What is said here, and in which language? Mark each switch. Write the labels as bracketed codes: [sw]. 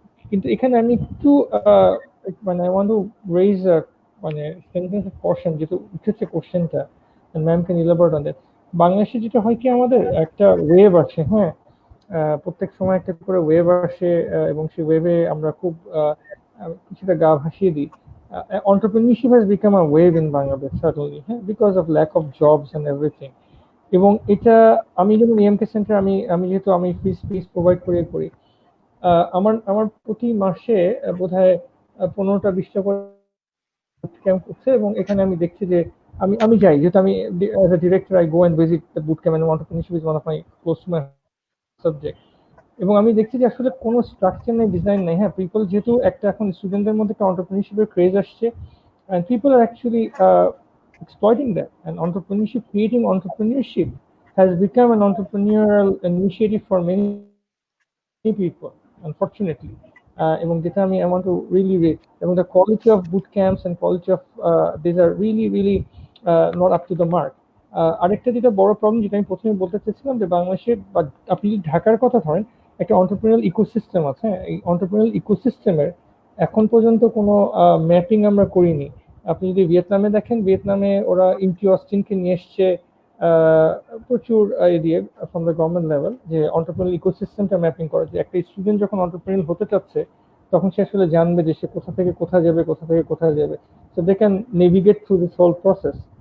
[bn] কিন্তু এখানে আমি একটু মানে [en] I want to raise মানে sentence of caution, [bn] যেহেতু উঠেছে কোশ্চেনটা, [en] Ma'am can elaborate on that. [bn] বাংলাদেশে যেটা হয় কি, আমাদের একটা ওয়েভ আছে, হ্যাঁ, প্রত্যেক সময় একটা করে ওয়েভ আসে, এবং সেই ওয়েভে আমরা খুব কিছুটা গা ভাসিয়ে দিই। [en] entrepreneurship has become a wave in Bangladesh certainly, because of lack of jobs and everything. [bn] এবং এটা আমি যেমন EMK সেন্টার, আমি যেহেতু আমি ফিস প্রোভাইড করি, আমার প্রতি মাসে বোধহয় 15টা-20টা করে ক্যাম্প হচ্ছে। এবং এখানে আমি দেখছি যে আমি যাই, যেহেতু আমি [en] As a director I go and visit the boot camp, and entrepreneurship is one of my close to my subject. [bn] এবং আমি দেখছি যে আসলে কোনো স্ট্রাকচার নেই, ডিজাইন নেই। হ্যাঁ, পিপল যেহেতু একটা এখন স্টুডেন্টদের মধ্যে একটা এন্টারপ্রেনিউরশিপের ক্রেজ আসছে, [en] and people are actually exploiting that. And creating entrepreneurship has become an entrepreneurial initiative for many people, unfortunately. [bn] এবং যেটা আমি [en] want to really rate, এবং the quality of boot camps and quality of these are really not up to the mark. [bn] আরেকটা যেটা বড় problem, যেটা আমি প্রথমে বলতে চাইছিলাম, যে বাংলাদেশে বা আপনি যদি ঢাকার কথা ধরেন, একটা এন্টারপ্রেনিউরাল ইকোসিস্টেম আছে। এই এন্টারপ্রেনিউরাল ইকোসিস্টেমের এখন পর্যন্ত কোনো ম্যাপিং আমরা করিনি। আপনি যদি ভিয়েতনামে দেখেন, ভিয়েতনামে ওরা ইমটি অস্টিনকে নিয়ে এসছে প্রচুর দিয়ে ফ্রম দ্য গভর্নমেন্ট লেভেল, যে এন্টারপ্রেনিউরাল ইকোসিস্টেমটা ম্যাপিং করা, যে একটা স্টুডেন্ট যখন এন্টারপ্রেনিউর হতে চাচ্ছে, তখন সে আসলে জানবে যে সে কোথা থেকে কোথায় যাবে, [en] So they can navigate through this whole process.